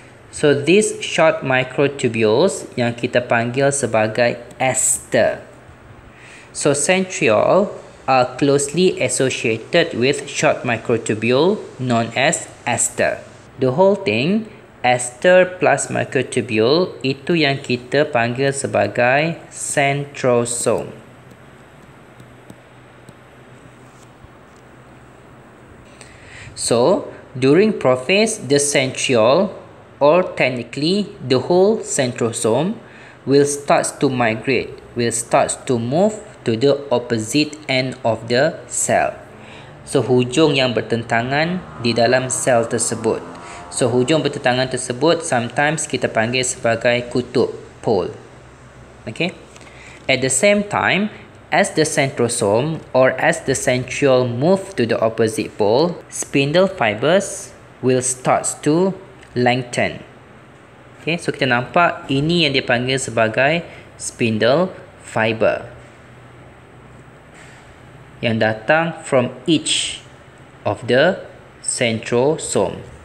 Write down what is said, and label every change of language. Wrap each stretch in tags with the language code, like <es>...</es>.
<en>So these short microtubules</en> <ms>yang kita panggil sebagai ester.</ms> <en>So centriole are closely associated with short microtubule known as ester. The whole thing, ester plus microtubule,</en> <ms>itu yang kita panggil sebagai</ms> <en>centrosome. So during prophase, the centriole, or technically the whole centrosome, will start to migrate, will start to move to the opposite end of the cell.</en> <ms>So hujung yang bertentangan di dalam sel tersebut. So hujung bertentangan tersebut</ms> <en>sometimes</en> <ms>kita panggil sebagai kutub, pole.</ms> <en>Okay. At the same time, as the centrosome or as the centriole move to the opposite pole, spindle fibers will start to lengthen.</en> <ms>Okay, so kita nampak ini yang dipanggil sebagai spindle fiber yang datang</ms> <en>from each of the centrosome.</en>